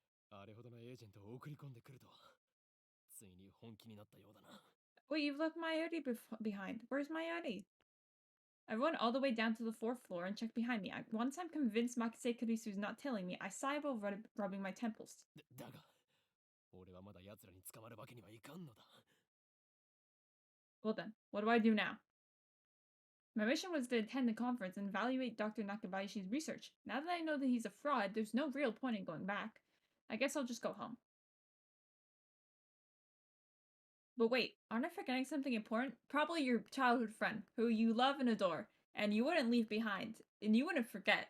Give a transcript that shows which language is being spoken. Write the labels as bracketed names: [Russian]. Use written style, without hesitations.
[Japanese] あれほどのエージェントを送り込んでくるとは、ついに本気になったようだな。 [English] Wait, you've left Mayuri behind. Where's Mayuri? I run all the way down to the 4th floor and check behind me. Once I'm convinced Makise Kurisu's not tailing me, I sigh while rubbing my temples. [Japanese] だが、俺はまだ奴らに捕まるわけにはいかんのだ。 [English] Well then, what do I do now? My mission was to attend the conference and evaluate Dr. Nakabayashi's research. Now that I know that he's a fraud, there's no real point in going back. I guess I'll just go home. But wait, aren't I forgetting something important? Probably your childhood friend, who you love and adore, and you wouldn't leave behind, and you wouldn't forget.